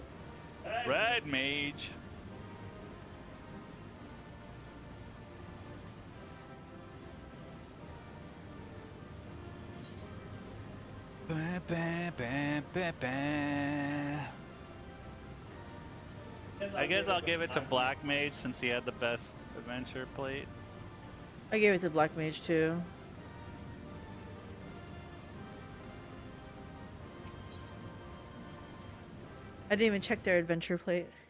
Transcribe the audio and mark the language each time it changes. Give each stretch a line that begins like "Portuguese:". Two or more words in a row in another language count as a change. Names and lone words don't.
English: Red mage. Ba, ba, ba, ba, ba. I guess I'll give it to Black Mage since he had the best adventure plate. I gave it to Black Mage too. I didn't even check their adventure plate.